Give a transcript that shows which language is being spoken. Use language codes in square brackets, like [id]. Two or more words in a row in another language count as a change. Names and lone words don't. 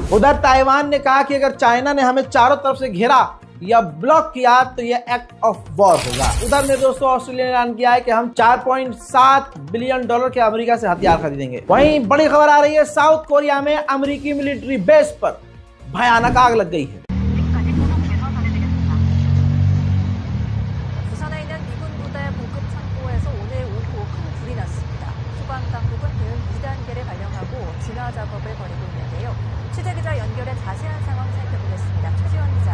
[hi] उधर ताइवान ने कहा कि अगर चाइना ने हमें चारों तरफ से घेरा या ब्लॉक किया तो यह [en] act of war [hi] होगा। उधर मेरे दोस्तों ऑस्ट्रेलिया ने ऐलान किया है कि हम $4.7 बिलियन के अमेरिका से हथियार खरीदेंगे। वहीं बड़ी खबर आ रही है, साउथ कोरिया में अमेरिकी [en] military base [hi] पर भयानक आग लग गई है। [ko] 부산에 있는 미군 부대 보급 창고에서 오늘 오후 큰 불이 났습니다. 소방 당국은 대응 2단계를 발령하고 진화 작업을 벌이고 있는데요. 취재 기자 연결해 자세한 상황 살펴보겠습니다. 최지원 기자.